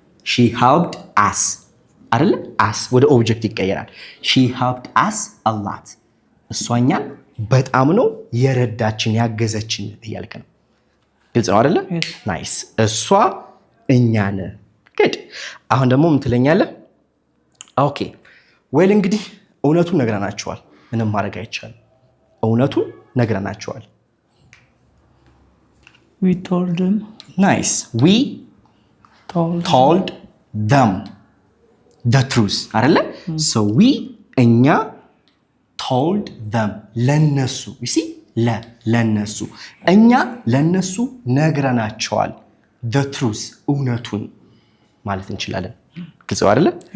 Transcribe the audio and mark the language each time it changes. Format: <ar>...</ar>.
<en>she helped us</en> <am>አይደለ? us ወደ ኦብጀክት ይቀየራል።</am> <en>she helped us a lot</en> <am>እሷኛን በጣም ነው የረዳችን ያገዘችን እያልክ ነው። ግልጽ ነው አይደለ? ናይስ። እሷ እኛን good። አሁን ደግሞ ምን ትለኛለህ? ኦኬ ዌል እንግዲህ እውነቱን ነግረናቸዋል። ምንም ማድረግ አይቻልም። እውነቱን ነግረናቸዋል።</am> <en>we told them. nice. we told them the truth</en> <am>አይደለ?</am> <en>so we</en> <am>እኛ</am> <en>told them</en> <am>ለነሱ</am> <en>you see</en> <am>ለነሱ እኛ ለነሱ ነግረናቸዋል</am> <en>the truth</en> <am>እውነቱን ማለት እንችላለን። ግልጽ አይደለ?</am>